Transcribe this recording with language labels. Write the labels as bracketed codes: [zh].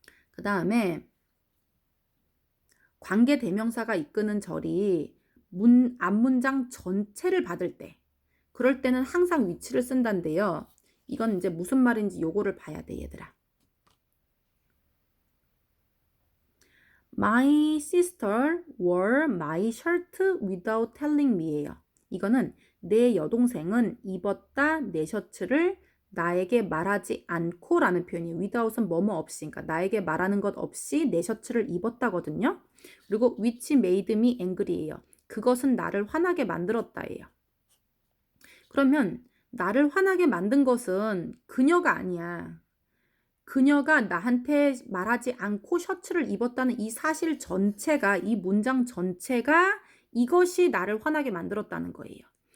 [ko] 그 다음에 관계대명사가 이끄는 절이 앞문장 전체를 받을 때 그럴 때는 항상 위치를 쓴다는데요. 이건 이제 무슨 말인지 요거를 봐야 돼 얘들아. [en] My sister wore my shirt without telling me예요. [ko] 이거는 내 여동생은 입었다 내 셔츠를 나에게 말하지 않고 라는 표현이에요. without은 뭐뭐 없이, 그러니까 나에게 말하는 것 없이 내 셔츠를 입었다거든요. 그리고 [en] which made me angry예요. [ko] 그것은 나를 화나게 만들었다예요. 그러면 나를 화나게 만든 것은 그녀가 아니야. 그녀가 나한테 말하지 않고 셔츠를 입었다는 이 사실 전체가, 이 문장 전체가 이것이 나를 화나게 만들었다는 거예요.